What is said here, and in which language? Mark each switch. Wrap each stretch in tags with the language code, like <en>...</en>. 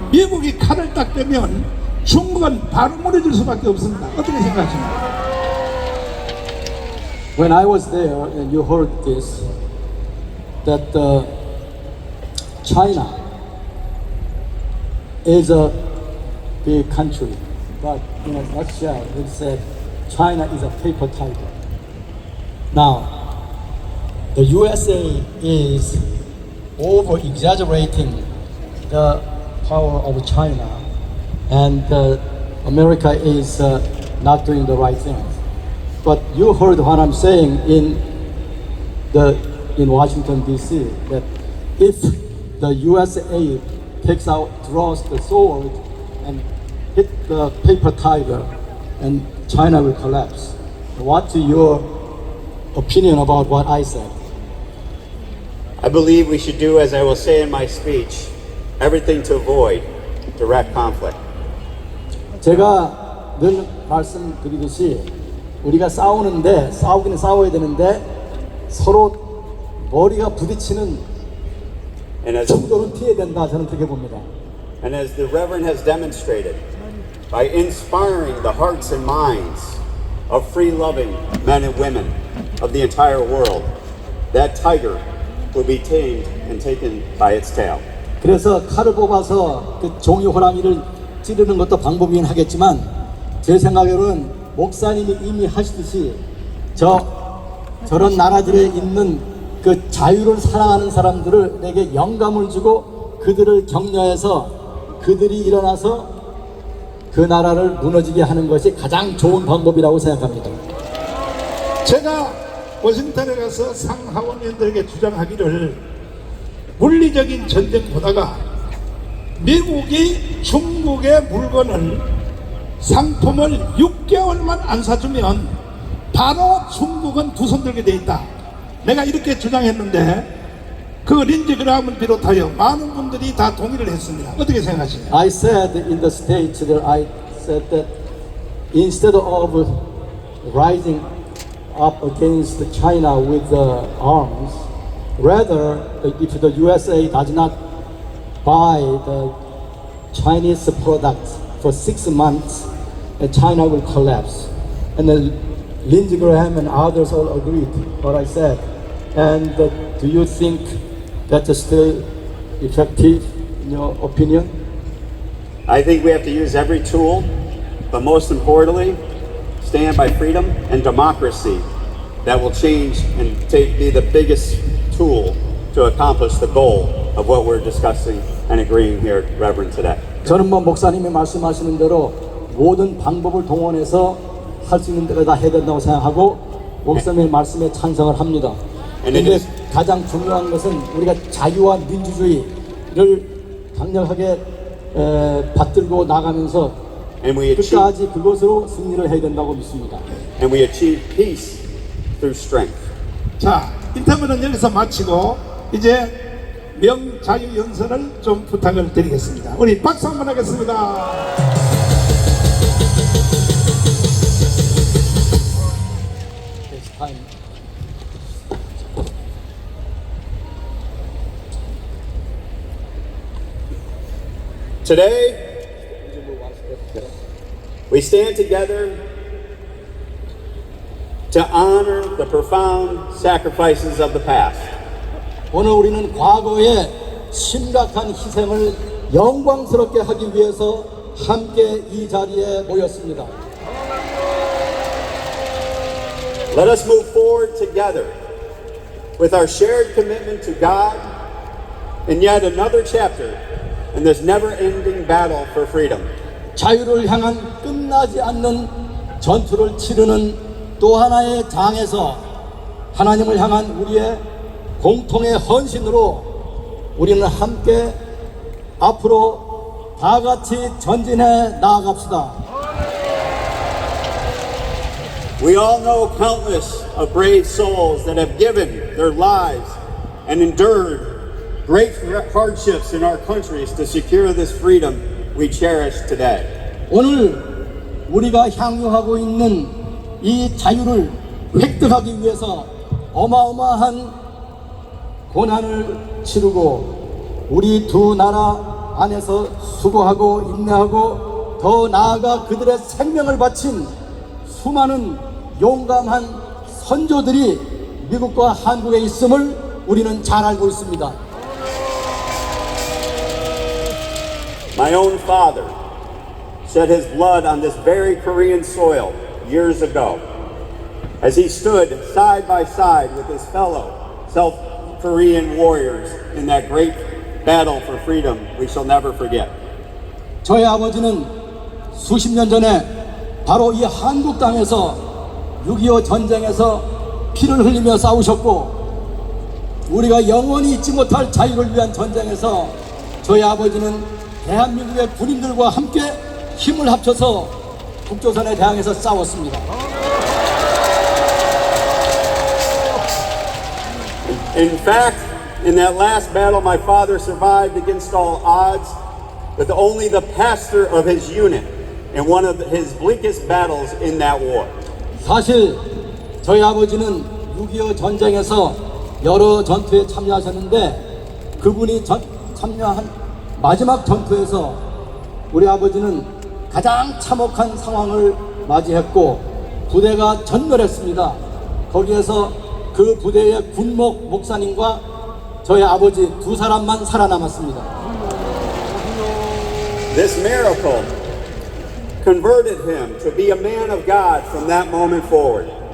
<ko>미국이 칼을 딱 대면 중국은 바로 무너질 수밖에 없습니다. 어떻게 생각하십니까?</ko> <en>When I was there and you heard this, that China is a big country, but in a nutshell, it said China is a paper tiger. Now, the USA is over-exaggerating the power of China, and America is not doing the right thing. But you heard what I'm saying in Washington D.C. that if the USA draws the sword and hit the paper tiger, and China will collapse. What's your opinion about what I said? I believe we should do, as I will say in my speech, everything to avoid direct conflict.</en> <ko>제가 늘 말씀드리듯이 우리가 싸우기는 싸워야 되는데 서로 머리가 부딪히는</ko> <en>And as,</en> <ko>정도는 피해야 된다, 저는 그렇게 봅니다.</ko> <en>and as the Reverend has demonstrated, by inspiring the hearts and minds of free-loving men and women of the entire world, that tiger will be tamed and taken by its tail.</en> <ko>그래서 칼을 뽑아서 그 종이 호랑이를 찌르는 것도 방법이긴 하겠지만 제 생각으로는 목사님이 이미 하시듯이 저런 나라들에 있는 그 자유를 사랑하는 사람들을 내게 영감을 주고 그들을 격려해서 그들이 일어나서 그 나라를 무너지게 하는 것이 가장 좋은 방법이라고 생각합니다. 제가 워싱턴에 가서 상하원의원들에게 주장하기를 물리적인 전쟁보다가 미국이 중국의 물건을 상품을 6개월만 안 사주면 바로 중국은 두 손 들게 돼 있다. 내가 이렇게 주장했는데 그 린지 그라함을 비롯하여 많은 분들이 다 동의를 했습니다. 어떻게 생각하시나요?</ko> <en>I said in the States that I said that instead of rising up against China with the arms, rather if the USA does not buy the Chinese products for 6 months, China will collapse. And then Lindsey Graham and others all agreed what I said. And do you think that's still effective in your opinion? I think we have to use every tool, but most importantly, stand by freedom and democracy that will change and be the biggest tool to accomplish the goal of what we're discussing and agreeing here, Reverend, today.</en> <ko>저는 목사님이 말씀하시는 대로 모든 방법을 동원해서 할 수 있는 데가 다 해야 된다고 생각하고 목사님의 말씀에 찬성을 합니다. 그런데 가장 중요한 것은 우리가 자유와 민주주의를 강력하게 받들고 나가면서 끝까지 그것으로 승리를 해야 된다고 믿습니다.</ko> <en>And we achieve peace through strength.</en> <ko>자, 인터뷰는 여기서 마치고 이제 명자유연설을 좀 부탁을 드리겠습니다. 우리 박수 한번 하겠습니다.</ko> <en>Today, we stand together to honor the profound sacrifices of the past.</en> <ko>오늘 우리는 과거의 심각한 희생을 영광스럽게 하기 위해서 함께 이 자리에 모였습니다.</ko> <en>Let us move forward together with our shared commitment to God in yet another chapter in this never-ending battle for freedom.</en> <ko>자유를 향한 끝나지 않는 전투를 치르는 또 하나의 장에서 하나님을 향한 우리의 공통의 헌신으로 우리는 함께 앞으로 다 같이 전진해 나아갑시다.</ko> <en>We all know countless of brave souls that have given their lives and endured great hardships in our countries to secure this freedom we cherish today.</en> <ko>오늘 우리가 향유하고 있는 이 자유를 획득하기 위해서 어마어마한 고난을 치르고 우리 두 나라 안에서 수고하고 인내하고 더 나아가 그들의 생명을 바친 수많은 용감한 선조들이 미국과 한국에 있음을 우리는 잘 알고 있습니다.</ko> <en>My own father shed his blood on this very Korean soil years ago as he stood side by side with his fellow South Korean warriors in that great battle for freedom we shall never forget.</en> <ko>저의 아버지는 수십 년 전에 바로 이 한국 땅에서 6.25 전쟁에서 피를 흘리며 싸우셨고 우리가 영원히 잊지 못할 자유를 위한 전쟁에서 저희 아버지는 대한민국의 군인들과 함께 힘을 합쳐서 북조선에 대항해서 싸웠습니다.</ko> <en>In fact, in that last battle, my father survived against all odds with only the pastor of his unit in one of his bleakest battles in that war.</en> <ko>사실 저희 아버지는 6.25 전쟁에서 여러 전투에 참여하셨는데 그분이 참여한 마지막 전투에서 우리 아버지는 가장 참혹한 상황을 맞이했고 부대가 전멸했습니다. 거기에서 그 부대의 군목 목사님과 저희 아버지 두 사람만 살아남았습니다.</ko> <en>This miracle converted him to be a man of God from that moment forward.</en>